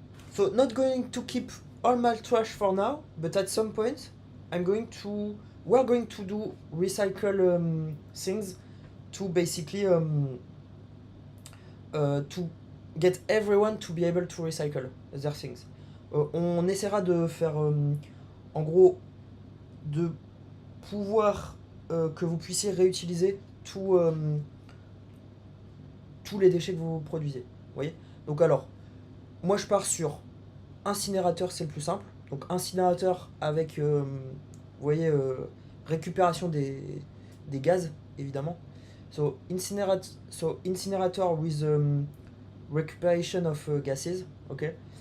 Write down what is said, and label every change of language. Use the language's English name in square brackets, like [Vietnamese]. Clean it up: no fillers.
[English] So not going to keep all my trash for now, but at some point we're going to do recycle things to basically to get everyone to be able to recycle their things. [French] On essaiera de faire en gros de pouvoir que vous puissiez réutiliser tous les déchets que vous produisez. Vous voyez. Donc alors, moi je pars sur incinérateur, c'est le plus simple. Donc incinérateur avec, vous voyez, récupération des gaz, évidemment. [English] So incinerator with recuperation of gases, okay.